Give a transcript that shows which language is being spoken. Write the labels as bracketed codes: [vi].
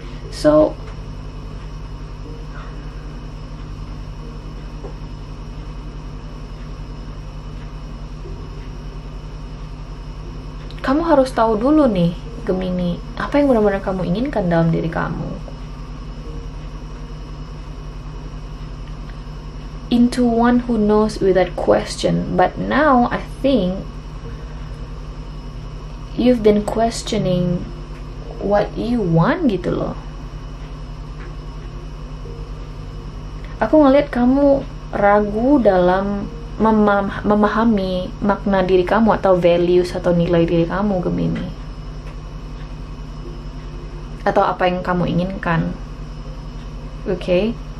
[id] So, kamu harus tahu dulu nih, Gemini, apa yang benar-benar kamu inginkan dalam diri kamu. [en] Into one who knows without question. But now I think you've been questioning what you want gitu loh. [id] Aku ngeliat kamu ragu dalam memahami makna diri kamu atau values atau nilai diri kamu, Gemini, atau apa yang kamu inginkan. Oke?